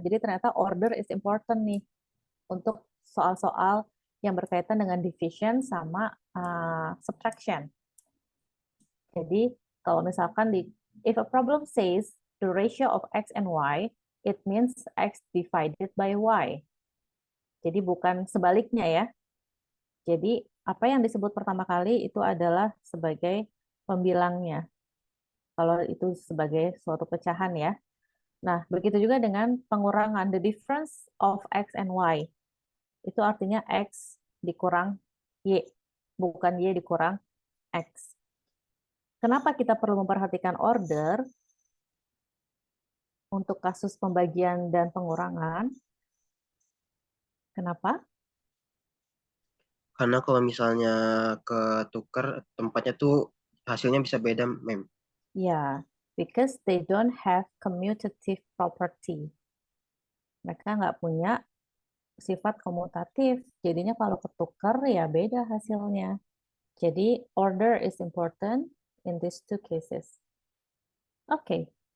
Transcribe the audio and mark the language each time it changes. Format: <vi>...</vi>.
<id>Jadi ternyata</id> <en>order is important</en> <id>nih untuk soal-soal yang berkaitan dengan division sama subtraction. Jadi kalau misalkan</id> <en>if a problem says the ratio of X and Y it means X divided by Y.</en> <id>Jadi bukan sebaliknya ya. Jadi apa yang disebut pertama kali itu adalah sebagai pembilangnya. Kalau itu sebagai suatu pecahan ya. Nah, begitu juga dengan pengurangan,</id> <en>the difference of X and Y.</en> <id>Itu artinya X dikurang Y, bukan Y dikurang X. Kenapa kita perlu memperhatikan order untuk kasus pembagian dan pengurangan? Kenapa? Karena kalau misalnya ketukar tempatnya tuh hasilnya bisa beda, Mem.</id> <en>Ya, because they don't have commutative property.</en> <id>Mereka nggak punya sifat komutatif. Jadinya kalau ketukar ya beda hasilnya. Jadi</id> <en>order is important in these two cases.</en> <id>Okay.</id>